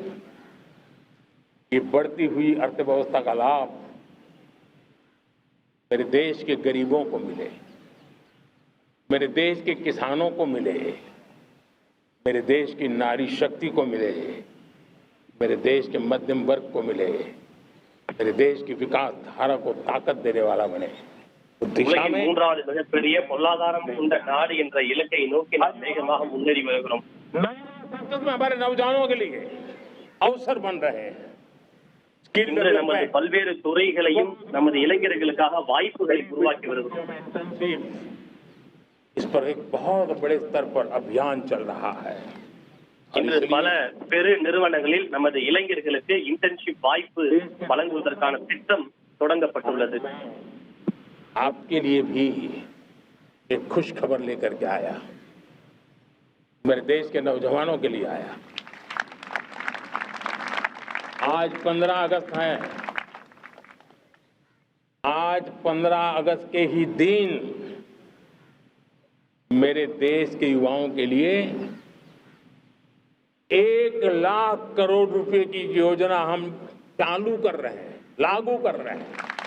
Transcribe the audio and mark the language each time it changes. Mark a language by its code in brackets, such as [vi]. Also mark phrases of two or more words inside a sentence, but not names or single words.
[hi] ये बढ़ती हुई अर्थव्यवस्था का लाभ मेरे देश के गरीबों को मिले, मेरे देश के किसानों को मिले, मेरे देश की नारी शक्ति को मिले, मेरे देश के मध्यम वर्ग को मिले, मेरे देश की विकास धारा को ताकत देने वाला बने। उस दिशा [ta] உலகின் [hi] में [ta] மூன்றாவது மிகப்பெரிய பொருளாதாரம் கொண்ட நாடு என்ற இலக்கை நோக்கி நாம் வேகமாக முன்னேறி வருகிறோம். [hi] संकट में हमारे नौजवानों के लिए अवसर बन रहे हैं। स्किल [ta] இன்று நமது பல்வேறு துறைகளையும் நமது இளைஞர்களுக்காக வாய்ப்புகளை உருவாக்கி வருகிறோம். [hi] इस पर एक बहुत बड़े स्तर पर अभियान चल रहा है। [ta] இன்று பல பெரு நிறுவனங்களில் நமது இளைஞர்களுக்கு இன்டர்ன்ஷிப் வாய்ப்பு வழங்குவதற்கான திட்டம் தொடங்கப்பட்டுள்ளது. [hi] आपके लिए भी एक खुश खबर लेकर के आया, मेरे देश के नौजवानों के लिए आया। आज 15 अगस्त है, आज 15 अगस्त के ही दिन मेरे देश के युवाओं के लिए 1 लाख करोड़ रुपए की योजना हम चालू कर रहे हैं, लागू कर रहे हैं।